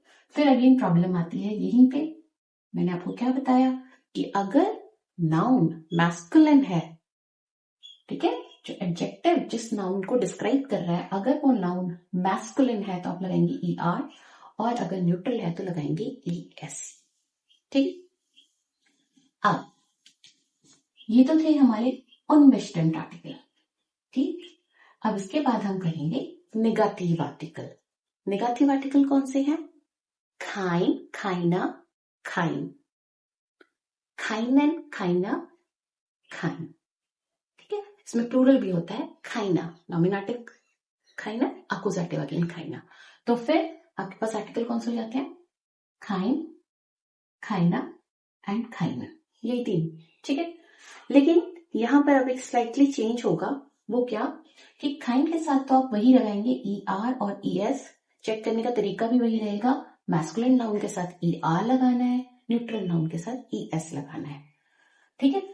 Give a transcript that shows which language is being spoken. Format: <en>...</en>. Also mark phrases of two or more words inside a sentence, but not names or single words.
<hi>फिर</hi> <en>again problem</en> <hi>आती है यहीं पे। मैंने आपको क्या बताया कि अगर</hi> <en>noun masculine</en> <hi>है, ठीक है, जो एडजेक्टिव जिस नाउन को डिस्क्राइब कर रहा है अगर वो</hi> <en>noun masculine</en> <hi>है तो आप लगाएंगे ER, और अगर न्यूट्रल है तो लगाएंगे ES, ठीक। अब ये तो थे हमारे अनबेस्टिम्ड आर्टिकल, ठीक। अब इसके बाद हम करेंगे</hi> <en>negative article. negative article</en> <hi>कौन से हैं,</hi> <de>kein, keiner, kein, keinen, keiner, kein,</de> <hi>ठीक है। इसमें प्लूरल भी होता है, keiner, नॉमिनेटिव keiner,</hi> <en>accusative again</en> <hi>keiner। तो फिर आपके पास आर्टिकल कौन से हो जाते हैं,</hi> <de>kein, keiner एंड keiner,</de> <hi>यही तीन, ठीक है। लेकिन यहां पर अब एक</hi> <en>slightly change</en> <hi>होगा, वो क्या कि kein के साथ तो आप वही लगाएंगे ER और ES। चेक करने का तरीका भी वही रहेगा,</hi> <en>masculine noun</en> <hi>के साथ ER लगाना है,</hi> <en>neutral noun</en> <hi>के साथ ES लगाना है, ठीक है।</hi>